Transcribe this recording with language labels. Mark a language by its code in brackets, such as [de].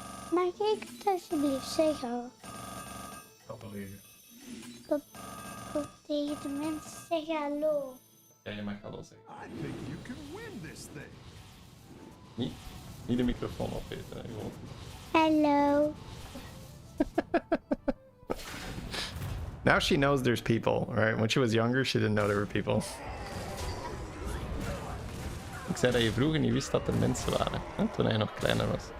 [nl] Mag ik het alsjeblieft zeggen? Tot tegen de mensen zeggen hallo. Ja, je mag hallo zeggen. [en] I think you can win this thing. [nl] Niet de microfoon opeten, hè, gewoon. Hallo. [en] Now she knows there's people, right? When she was younger, she didn't know there were people. [nl] Ik zei dat je vroeger niet wist dat er mensen waren, hè? Toen hij nog kleiner was.